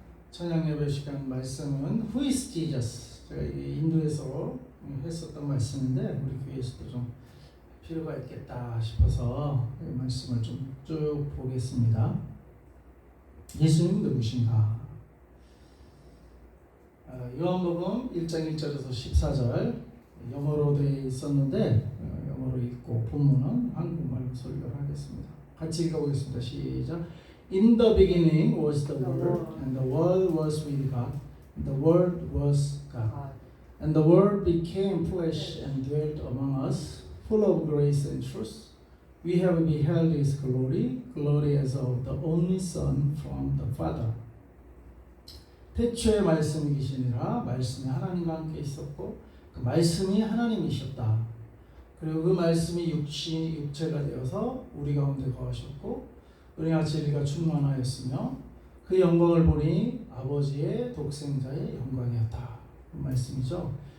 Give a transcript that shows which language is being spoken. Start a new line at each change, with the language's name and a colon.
Korean: 찬양 예배 시간 말씀은
English: Who is Jesus?
Korean: 제가 인도에서 했었던 말씀인데 우리 교회에서도 좀 필요가 있겠다 싶어서 이 말씀을 좀 쭉 보겠습니다. 예수님 누구신가? 요한복음 1장 1절에서 14절 영어로 되어 있었는데 영어로 읽고 본문은 한국말로 설교를 하겠습니다. 같이 읽어보겠습니다. 시작.
English: In the beginning was the Word, and the Word was with God, and the Word was God. And the Word became flesh and dwelt among us, full of grace and truth. We have beheld His glory, glory as of the only Son from the Father.
Korean: 태초에 말씀이 계시니라. 말씀이 하나님과 함께 있었고 그 말씀이 하나님이셨다. 그리고 그 말씀이 육체가 되어서 우리 가운데 거하셨고 은혜와 진리가 충만하였으며 그 영광을 보니 아버지의 독생자의 영광이었다. 그 말씀이죠.